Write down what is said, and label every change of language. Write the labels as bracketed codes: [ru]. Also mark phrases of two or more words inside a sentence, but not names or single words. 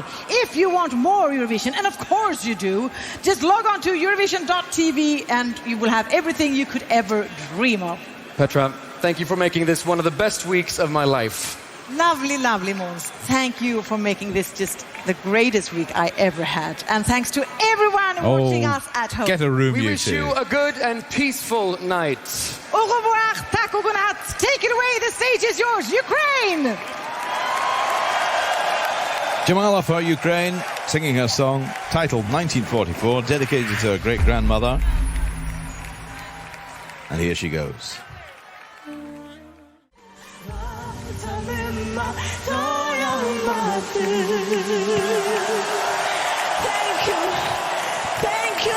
[en] If you want more Eurovision, and of course you do, just log on to Eurovision.tv and you will have everything you could ever dream of. Petra, thank you for making this one of the best weeks of my life. Lovely, lovely, Mons. Thank you for making this just the greatest week I ever had. And thanks to everyone watching us at home. Get a room, we you wish two. you a good and peaceful night. [fr] Au revoir, [sv] tak och godnatt. [en] Take it away, the stage is yours, Ukraine! Jamala for Ukraine, singing her song, titled 1944, dedicated to her great-grandmother. And here she goes. Thank you.